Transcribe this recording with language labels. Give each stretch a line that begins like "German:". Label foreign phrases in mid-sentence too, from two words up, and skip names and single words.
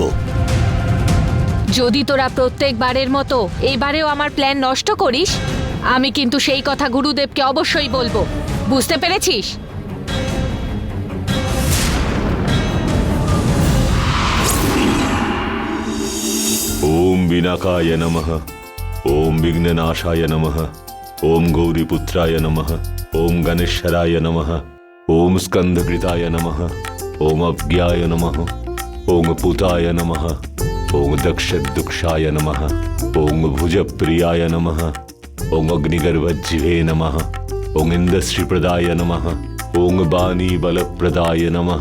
Bangla: যদি তোরা প্রত্যেকবারের মতো এইবারেও আমার প্ল্যান নষ্ট করিস, আমি কিন্তু সেই কথা গুরুদেবকে অবশ্যই বলবো। বুঝতে পেরেছিস?
Sanskrit: ওম বিনাকায় নমঃ, ওম বিঘ্ননাশায় নমঃ, ওম গৌরীপুত্রায় নমঃ, ওম গণেশ্বরায় নমঃ, ওম স্কন্দকৃতায় নমঃ, ওম অজ্ঞায় নমঃ, ওম পুতায় নমঃ, ওম দক্ষদুক্ষায় নমঃ, ওম ভুজপ্রিয়ায় নমঃ, ওম অগ্নিগর্ভজিভে নমঃ, ওম ইন্দ্রশ্রীপ্রদায় নমঃ, ওম বাণীবলপ্রদায় নমঃ,